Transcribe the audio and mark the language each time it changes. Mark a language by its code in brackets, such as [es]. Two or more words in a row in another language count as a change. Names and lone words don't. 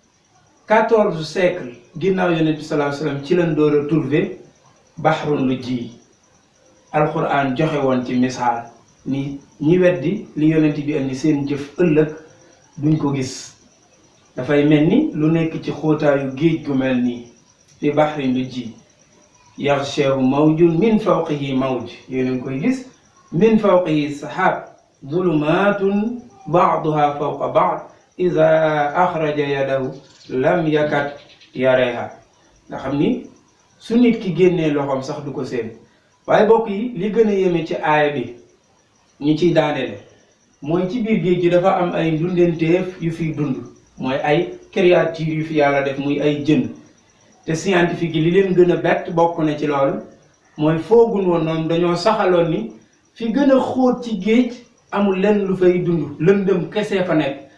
[wo] 14 siècles ginnaaw yonent bi [ar] صلى الله عليه وسلم [wo] ci lañ door a trouver [ar] بحر لجي [wo] alquran joxe woon ci misaal ni ñi weddi li yonent bi indi seen jëf ëllëg duñ ko gis dafay mel ni lu nekk ci xóotaayu géej gu mel nii fi [ar] بحر لجي يغشاه موج من فوقه موج [wo] yéen koy gis [ar] من فوقه سحاب ظلمات بعضها فوق بعض إذا أخرج يده لم يكد يراها [wo] nga xam ni su nit ki génnee loxoom sax du ko seen waaye bokk yi li gën a yéeme ci aaya bi ñu ciy daaneele mooy ci biir géej gi dafa am ay ndundenteef yu fiy dund mooy ay créatures yu fi yàlla def muy ay jën te scientifique yi li leen gën a bett bokk na ci loolu mooy foogun woon noonu dañoo saxaloon ni fi gën a xóot ci géej amul lenn lu fay dund lëndëm kese fa nekk